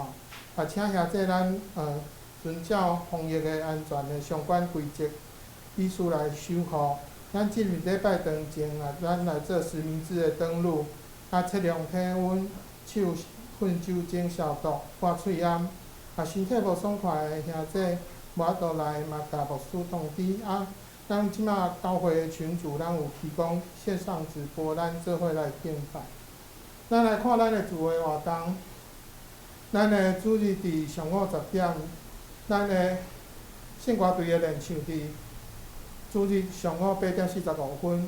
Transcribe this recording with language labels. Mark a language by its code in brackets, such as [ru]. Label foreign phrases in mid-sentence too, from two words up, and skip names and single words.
[nan] 请兄弟咱遵照防疫的安全的相关规则，依序来守护。咱进入礼拜堂前咱来做实名制的登录，测量体温、手喷酒精消毒、刮喙烟。身体无爽快的兄弟，无法度来嘛，甲牧师通知。咱即摆教会的群组，咱有提供线上直播，咱做伙来敬拜。咱来看咱的聚会活动。咱的主日伫上午10点，咱的圣歌队的练唱伫主日上午8点45分。